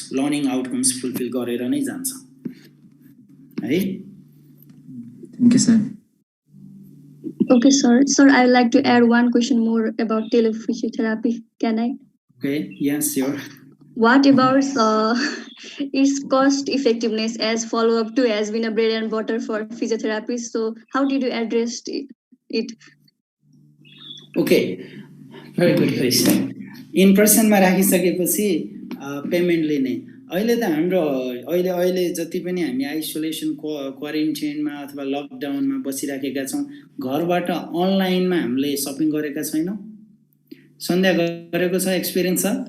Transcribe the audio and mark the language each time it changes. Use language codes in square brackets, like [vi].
[ne] Learning outcomes fulfill गरेर नै जान्छ है। [en] Thank you, sir. Okay, sir. Sir, I would like to add one question more about telephysiotherapy. Can I? Okay, yes, sure. What about its cost effectiveness, as follow-up to has been a bread and butter for physiotherapy? So how did you address it? Okay, very good question. [ne] In person मा राखिसकेपछि payment लिने, अहिले त हाम्रो अहिले जति पनि हामी आइसोलेसन क्वारेन्टाइनमा अथवा लकडाउनमा बसिराखेका छौँ, घरबाट अनलाइनमा हामीले सपिङ गरेका छैनौँ। सन्ध्या गरेको छ, एक्सपिरियन्स छ?